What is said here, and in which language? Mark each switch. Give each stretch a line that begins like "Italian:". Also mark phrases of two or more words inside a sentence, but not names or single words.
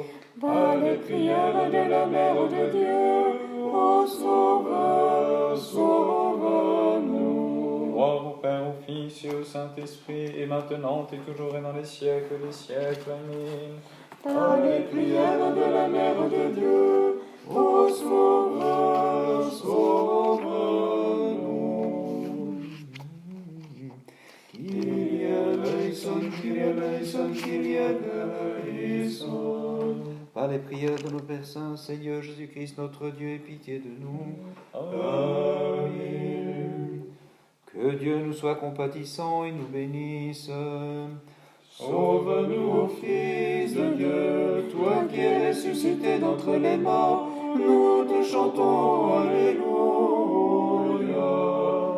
French: Par les prières de la Mère de Dieu, ô Sauveur, sauve-nous. Gloire au Père, au Fils et au Saint-Esprit, et maintenant et toujours et dans les siècles des siècles. Amen. Par les prières de la Mère de Dieu, ô Sauveur, sauve-nous.
Greek: Κύριε ελέησον, Κύριε ελέησον, Κύριε ελέησον.
French: Par les prières de nos Pères Saints, Seigneur Jésus-Christ, notre Dieu, aie pitié de nous. Amen. Que Dieu nous soit compatissant et nous bénisse. Sauve-nous, ô Fils de Dieu, toi qui es ressuscité d'entre les morts, nous te chantons, Alléluia.